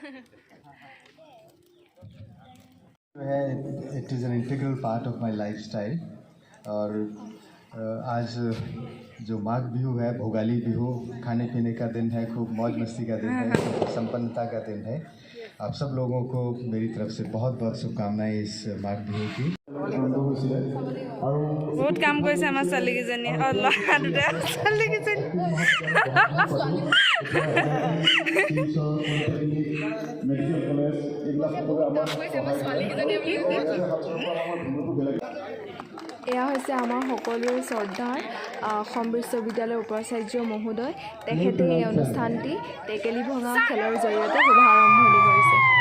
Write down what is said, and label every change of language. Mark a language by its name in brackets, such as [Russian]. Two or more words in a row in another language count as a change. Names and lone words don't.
[English] It is an integral part of my lifestyle [Hindi] और आज जो माघ बिहू है भोगाली बिहू खाने पीने का दिन है खूब मौज मस्ती का दिन है संपन्नता का दिन है आप सब लोगों को मेरी तरफ से बहुत बहुत शुभकामनाएं इस माघ बिहू की बहुत काम [Assamese] কৰিছে আমাৰ ছোৱালীকেইজনী আৰু ল'ৰা দুটা ছোৱালীকেইজনী এয়া হৈছে আমাৰ সকলোৰে শ্ৰদ্ধাৰ অসম বিশ্ববিদ্যালয়ৰ উপাচাৰ্য মহোদয় তেখেতে এই অনুষ্ঠানটি টেকেলি ভঙা খেলৰ জৰিয়তে শুভাৰম্ভণি কৰিছে